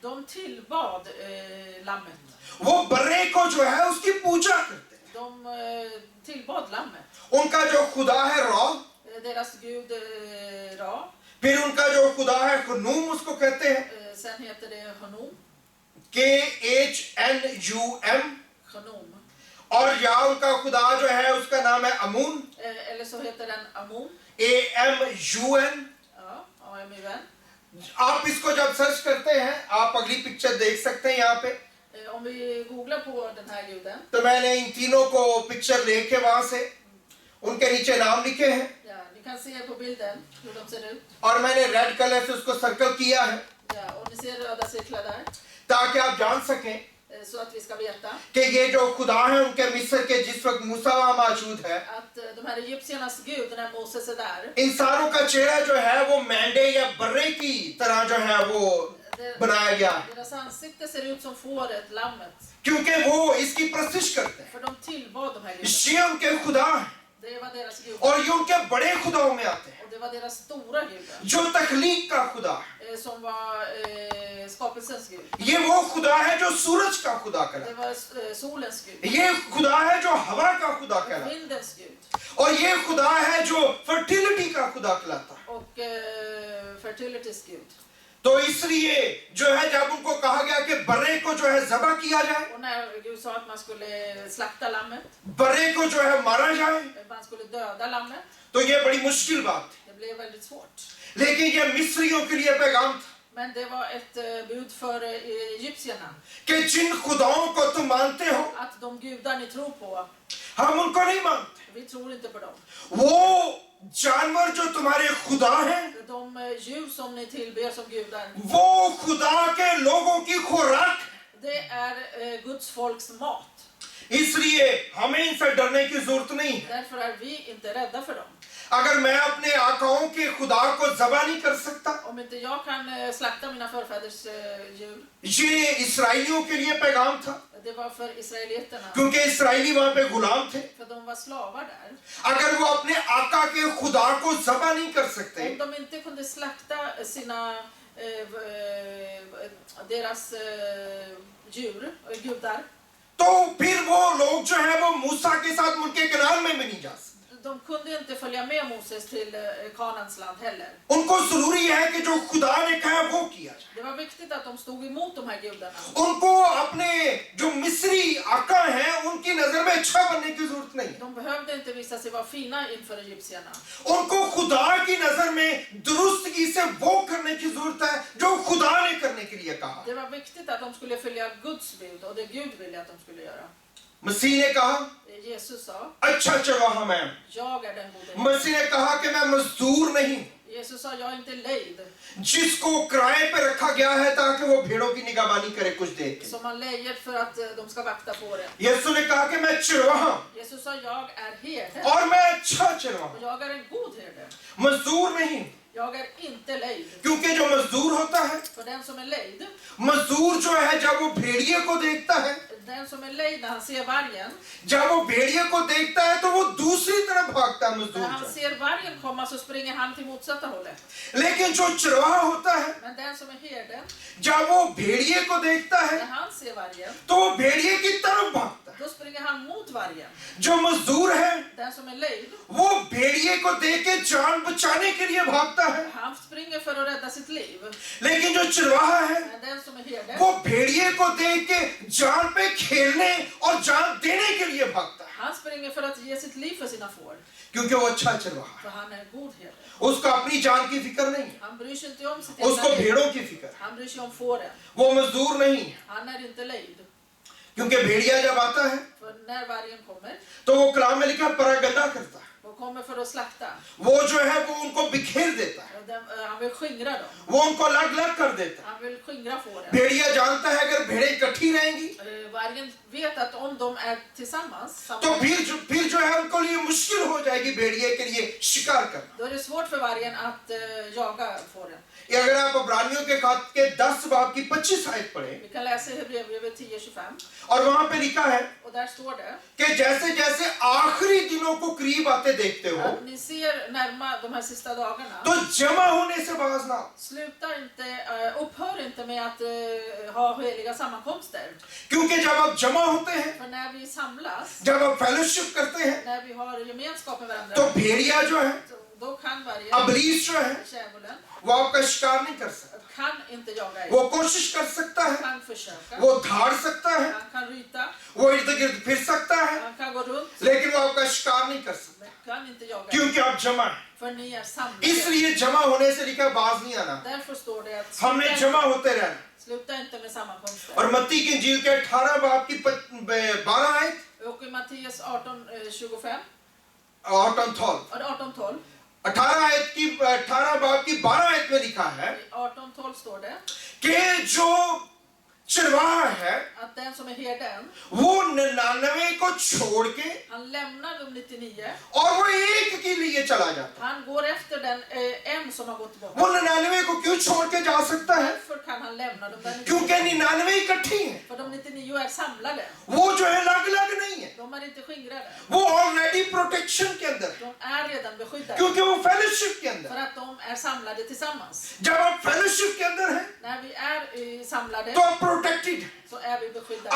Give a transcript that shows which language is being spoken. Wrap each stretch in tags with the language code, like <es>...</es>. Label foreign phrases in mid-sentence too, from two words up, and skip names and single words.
<sv>de tillbad lammet.</sv> <ur>وہ برّے کو جو ہے اس کی پوجا کرتے تھے.</ur> <sv>De tillbad lammet.</sv> <ur>ان کا جو خدا ہے را,</ur> <sv>Deras gud Ra.</sv> <ur>پھر ان کا جو خدا ہے خنوم اس کو کہتے ہیں,</ur> <sv>Sen heter det Hanum. KHNUM, Hanum.</sv> <ur>اور یا ان کا خدا جو ہے اس کا نام ہے امون,</ur> <sv>Eller så heter den Amun. AMUN। Ja, AMUN.</sv> <ur>آپ اس کو جب سرچ کرتے ہیں، آپ اگلی پکچر دیکھ سکتے ہیں یہاں پے.</ur> <sv>Om vi googlar på den här guden.</sv> <ur>تو میں نے ان تینوں کو پکچر لے کے وہاں سے ان کے نیچے نام لکھے ہیں,</ur> <sv>Ja, ni kan se på bilden hur de ser ut.</sv> <ur>اور میں نے</ur> <en>red color</en> <ur>سے اس کو سرکل کیا ہے</ur> <sv>Ja, och ni ser röda cirklar där.</sv> <ur>تاکہ آپ جان سکیں</ur> <sv>Så att vi ska veta</sv> <ur>کہ یہ جو خدا ہے ان کے مصر کے جس وقت موسیٰ وہاں موجود ہے,</ur> <sv>att de här egyptiernas gud, när Moses är där,</sv> <ur>انسانوں کا چہرہ جو ہے وہ مینڈھے یا برّے کی طرح جو ہے وہ بنایا گیا ہے,</ur> <sv>deras ansikte ser ut som fåret, lammet.</sv> <ur>کیونکہ وہ اس کی پرستش کرتے ہیں.</ur> <sv>För de tillbad de här gudarna.</sv> <ur>یہ ان کے خدا ہیں</ur> <sv>Det var deras gud.</sv> <ur>اور یہ ان کے بڑے خداؤں میں آتے ہیں,</ur> <sv>Och det var deras stora gudar.</sv> <ur>جو تخلیق کا خدا ہے.</ur> <sv>Som var skapelsens gud.</sv> <ur>یہ وہ خدا ہے جو سورج کا خدا کہلاتا</ur> <sv>Det var solens gud.</sv> <ur>ہے، یہ خدا ہے جو ہوا کا خدا کہلاتا ہے,</ur> <sv>Vindens gud.</sv> <ur>اور یہ خدا ہے جو فرٹیلیٹی کا خدا کہلاتا ہے.</ur> <sv>Och fertility's gud.</sv> <ur>تو اس لیے جو ہے جب ان کو کہا گیا کہ برّے کو جو ہے ذبح کیا جائے,</ur> <sv>Och när Gud sa att man skulle slakta lammet,</sv> <ur>برّے کو جو ہے مارا جائے,</ur> <sv>man skulle döda lammet,</sv> <ur>تو یہ بڑی مشکل بات تھی.</ur> <sv>det blev väldigt svårt.</sv> <ur>لیکن یہ مصریوں کے لیے پیغام تھا</ur> <sv>Men det var ett bud för egyptierna.</sv> <ur>کہ جن خداؤں کو تم مانتے ہو,</ur> <sv>Att de gudar ni tror på,</sv> <ur>ہم ان کو نہیں مانتے.</ur> <sv>vi tror inte på dem.</sv> <ur>وہ جانور جو تمہارے خدا ہیں,</ur> <sv>De djur som ni tillber som gudar,</sv> <ur>وہ خدا کے لوگوں کی خوراک ہے.</ur> <sv>det är Guds folks mat.</sv> <ur>اس لیے ہمیں ان سے ڈرنے کی ضرورت نہیں ہے.</ur> <sv>Därför är vi inte rädda för dem.</sv> <ur>اگر میں اپنے آقاؤں کے خدا کو ذبح نہیں کر سکتا,</ur> <sv>Om inte jag kan slakta mina förfäders djur,</sv> <ur>یہ اسرائیلیوں کے لیے پیغام تھا,</ur> <sv>det var för israeliterna,</sv> <ur>کیونکہ اسرائیلی وہاں پے غلام تھے.</ur> <sv>för de var slavar där.</sv> <ur>اگر وہ اپنے آقا کے خدا کو ذبح نہیں کر سکتے,</ur> <sv>Om de inte kunde slakta sina deras djur, gudar,</sv> <ur>تو پھر وہ لوگ جو ہے وہ موسیٰ کے ساتھ ملکِ کنعان میں بھی نہیں جا سکتے.</ur> <sv>de kunde inte följa med Moses till Kanaans land heller.</sv> <ur>ان کو ضروری ہے کہ جو خدا نے کہا وہ کیا جائے.</ur> <sv>Det var viktigt att de stod emot de här gudarna.</sv> <ur>ان کو اپنے جو مصری آقا ہیں ان کی نظر میں اچھا بننے کی ضرورت نہیں ہے.</ur> <sv>De behövde inte visa sig vara fina inför egyptierna.</sv> <ur>ان کو خدا کی نظر میں درستگی سے وہ کرنے کی ضرورت ہے جو خدا نے کرنے کے لیے کہا.</ur> <sv>Det var viktigt att de skulle följa Guds bud och det Gud ville att de skulle göra.</sv> <ur>مسیح نے کہا</ur> <sv>Jesus sa,</sv> <ur>اچھا چرواہا میں,</ur> <sv>jag är den gode.</sv> <ur>مسیح نے کہا کہ میں مزدور نہیں,</ur> <sv>Jesus sa, jag är inte lejd.</sv> <ur>جس کو کرائے پے رکھا گیا ہے تاکہ وہ بھیڑوں کی نگہبانی کرے کچھ دیر کے.</ur> <sv>Som man lejer för att de ska vakta fåren.</sv> <ur>یسوع نے کہا کہ میں چرواہا</ur> <sv>Jesus sa, jag är herde.</sv> <ur>اور میں اچھا چرواہا,</ur> <sv>Och jag är en god herde.</sv> <ur>مزدور نہیں,</ur> <sv>Jag är inte lejd.</sv> <ur>کیونکہ جو مزدور ہوتا ہے,</ur> <sv>För den som är lejd,</sv> <ur>مزدور جو ہے جب وہ بھیڑیے کو دیکھتا ہے,</ur> <sv>den som är lejd när han ser vargen,</sv> <ur>جب وہ بھیڑیے کو دیکھتا ہے تو وہ دوسری طرف بھاگتا ہے مزدور</ur> <sv>när han</sv> <ur>جو ہے.</ur> <sv>ser vargen komma så springer han till motsatta hållet.</sv> <ur>لیکن جو چرواہا ہوتا ہے,</ur> <sv>Men den som är herden,</sv> <ur>جب وہ بھیڑیے کو دیکھتا</ur> <sv>när</sv> <ur>ہے</ur> <sv>han ser vargen,</sv> <ur>تو وہ بھیڑیے کی طرف بھاگتا ہے.</ur> <sv>då springer han mot vargen.</sv> <ur>جو مزدور ہے</ur> <sv>Den som är lejd,</sv> <ur>وہ بھیڑیے کو دیکھ کے جان بچانے کے لیے بھاگتا ہے,</ur> <sv>han springer för att rädda sitt liv.</sv> <ur>لیکن جو چرواہا ہے</ur> <sv>Men den som är herden,</sv> <ur>وہ بھیڑیے کو دیکھ کے جان پے کھیلنے اور جان دینے کے لیے بھاگتا ہے,</ur> <sv>han springer för att ge sitt liv för sina får.</sv> <ur>کیونکہ وہ اچھا چرواہا ہے.</ur> <sv>För han är en god herde.</sv> <ur>اس کو اپنی جان کی فکر نہیں ہے,</ur> <sv>Han bryr sig inte om sitt</sv> <ur>اس کو</ur> <sv>egna liv.</sv> <ur>بھیڑوں کی فکر ہے.</ur> <sv>Han bryr sig om fåren.</sv> <ur>وہ مزدور نہیں ہے,</ur> <sv>Han är inte lejd.</sv> <ur>کیونکہ بھیڑیا جب آتا ہے</ur> <sv>För när vargen kommer,</sv> <ur>تو وہ کلام میں لکھا پراگندہ کرتا ہے,</ur> <sv>och kommer för att slakta,</sv> <ur>وہ جو ہے وہ ان کو بکھیر دیتا ہے,</ur> <sv>Han vill skingra dem.</sv> <ur>وہ ان کو الگ الگ کر دیتا ہے.</ur> <sv>Han vill skingra fåren.</sv> <ur>بھیڑیا جانتا ہے اگر بھیڑیں اکٹھی رہیں گی</ur> <sv>Vargen vet att om de är tillsammans,</sv> <ur>تو پھر جو ہے ان کو لیے مشکل ہو جائے گی بھیڑیے کے لیے شکار کرنا.</ur> <sv>då är det svårt för vargen att jaga fåren.</sv> <ur>یہ اگر آپ عبرانیوں کے خط کے 10 باب کی 25 آیت پڑھیں</ur> <sv>Vi kan läsa i Hebreerbrevet 10:25</sv> <ur>اور وہاں پے لکھا ہے</ur> <sv>och där står det</sv> <ur>کہ جیسے جیسے آخری دنوں کو قریب آتے دیکھتے ہو</ur> <sv>att ni ser närma de här sista dagarna.</sv> <ur>تو جمع ہونے سے باز نہ آؤ.</ur> <sv>Sluta inte, upphör inte med att ha heliga sammankomster.</sv> <ur>کیونکہ جب آپ جمع ہوتے ہیں,</ur> <sv>För när vi samlas,</sv> <ur>جب آپ فیلوشپ کرتے ہیں,</ur> <sv>när vi har gemenskap med</sv> <ur>تو</ur> <sv>varandra,</sv> <ur>بھیڑیا جو ہے,</ur> <sv>då kan vargen,</sv> <ur>ابلیس جو ہے,</ur> <sv>djävulen,</sv> <ur>وہ آپ کا شکار نہیں کر سکتا.</ur> <sv>kan inte jaga er.</sv> <ur>وہ کوشش کر سکتا ہے,</ur> <sv>Han kan försöka,</sv> <ur>وہ دھاڑ سکتا ہے,</ur> <sv>han kan ryta,</sv> <ur>وہ ارد گرد پھر سکتا ہے,</ur> <sv>han kan gå runt,</sv> <ur>لیکن وہ آپ کا شکار نہیں کر سکتا</ur> <sv>men kan inte jaga er.</sv> <ur>کیونکہ آپ جمع ہیں.</ur> <sv>För ni är samlade.</sv> <ur>اس لیے جمع ہونے سے لکھا باز نہیں آنا,</ur> <sv>Därför står det att</sv> <ur>ہم نے جمع ہوتے رہنا.</ur> <sv>sluta inte med sammankomster.</sv> <ur>اور متی کی انجیل کے 18 باب کی 12 آیت</ur> <sv>Och i Matteus 18:25</sv> <ur>اور 18</ur> <sv>och 18:12,</sv> <ur>18 باب کی 12 آیت میں لکھا ہے</ur> <sv>i 18:12 står det</sv> <ur>کہ جو چرواہا ہے</ur> <sv>att den som är herden,</sv> <ur>وہ 99 کو چھوڑ کے</ur> <sv>han lämnar de 99,</sv> <ur>اور وہ ایک کے لیے چلا جاتا ہے.</ur> <sv>han går efter den en som har gått bort.</sv> <ur>وہ 99 کو کیوں چھوڑ کے جا سکتا ہے?</ur> <sv>Därför kan han lämna dem där 99.</sv> <ur>کیونکہ 99 اکٹھی ہیں.</ur> <sv>För de 99 är samlade.</sv> <ur>وہ جو ہے الگ الگ نہیں ہے,</ur> <sv>De är inte skingrade.</sv> <ur>وہ</ur> <en>already protection</en> <ur>کے اندر ہے,</ur> <sv>De är redan beskyddade.</sv> <ur>کیونکہ وہ فیلوشپ کے اندر</ur> <sv>För</sv> <ur>ہے.</ur> <sv>att de är samlade tillsammans.</sv> <ur>جب آپ فیلوشپ کے اندر ہیں</ur> <sv>När vi är samlade</sv> <ur>تو آپ پروٹیکٹڈ,</ur> <sv>så är vi beskyddade.</sv>